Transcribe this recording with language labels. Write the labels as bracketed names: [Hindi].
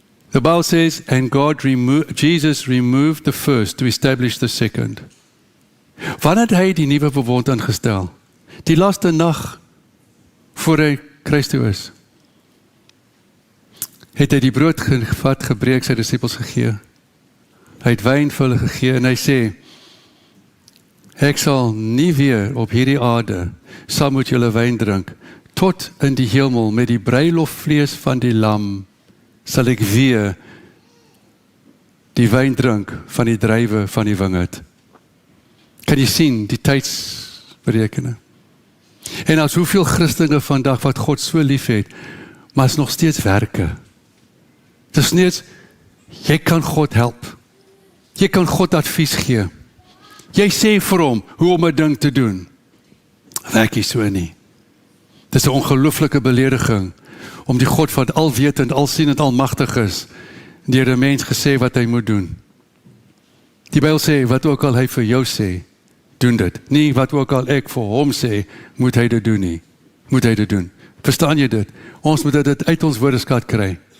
[English] The Bible says, and Jesus removed the first to establish the second. [Afrikaans] Wanneer het hy die nuwe verbond ingestel? Die laaste nag voor hy kruis toe is. Het hy die brood gevat, gebreek, sy disippels gegee. Hy het wyn vir hulle gegee en hy sê, ek sal nie weer op hierdie aarde saam met julle wyn drink, tot in die hemel met die bruilofvlees van die lam sal ek weer die wyn drink van die druiwe van die wingerd. Kan jy sien die tydsberekening? En as hoeveel Christene vandag wat God so lief het, maar is nog steeds werke. Het is net, jy kan God help. Jy kan God advies gee. Jy sê vir hom hoe om 'n ding te doen. Werk nie so nie. Dit is 'n ongelooflike belediging om die God wat alwetend, alsienend, almagtig is, deur 'n mens gesê wat hy moet doen. Die Bybel sê, wat ook al hy vir jou sê, doen dit. Nie wat ook al ek vir hom sê, moet hy dit doen nie. Moet hy dit doen. Verstaan jy dit? Ons moet dit uit ons woordeskat kry.